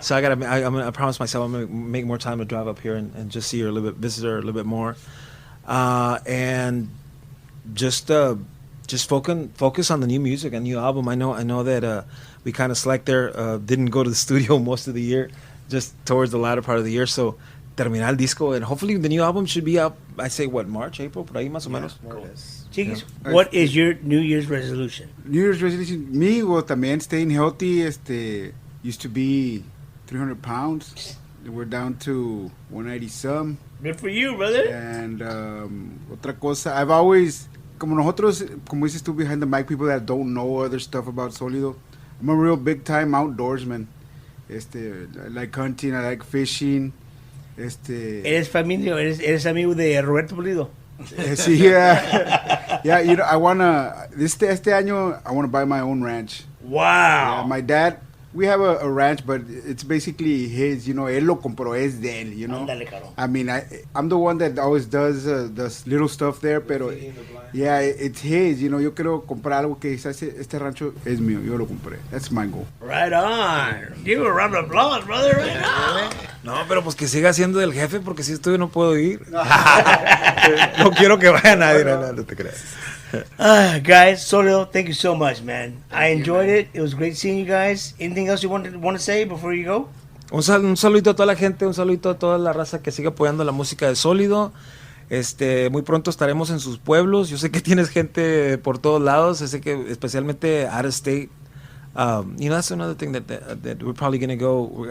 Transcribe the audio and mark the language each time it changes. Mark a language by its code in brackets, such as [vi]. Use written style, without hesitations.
[en] So I promised myself I'm gonna make more time to drive up here and just see her a little bit, visit her a little bit more, and just focus on the new music and new album. I know that we kind of slacked there, didn't go to the studio most of the year, just towards the latter part of the year. So [es] terminar el disco, [en] and hopefully the new album should be out. I say March, April, [es] por ahí más o menos. [en] Chiquis, what is your New Year's resolution? New Year's resolution, me, well, [es] también [en] staying healthy. Used to be 300 pounds. We're down to 190 some. Good for you, brother. And [es] otra cosa, [en] I've always, [es] como nosotros, como dices tú, [en] behind the mic, people that don't know other stuff about Solido, I'm a real big time outdoorsman. I like hunting, I like fishing. [es] Eres familia, eres amigo de Roberto Pulido. Sí, [en] yeah, you know, I wanna [es] este año [en] I wanna buy my own ranch. Wow. Yeah, my dad, we have a ranch, but it's basically his. You know, [es] él lo compró, es de él. [en] You know. [es] Ándale, caro. [en] I mean, I'm the one that always does the little stuff there, [es] pero [en] yeah, it's his. You know, [es] yo quiero comprar algo que dice este rancho es mío, yo lo compré. [en] That's my goal. Right on. Give a round of applause, brother. Right on. [es] No, pero pues que siga siendo del jefe, porque si estoy no puedo ir. No quiero que vaya nadie, no te creas. [en] Guys, Solido, thank you so much, man. I enjoyed it. It was great seeing you guys. Anything else you want to say before you go? [es] Un saludito a toda la gente, un saludito a toda la raza que sigue apoyando la música de Solido. Muy pronto estaremos en sus pueblos. Yo sé que tienes gente por todos lados. Sé que especialmente [en] out of state. You know, that's another thing that we're probably going to go.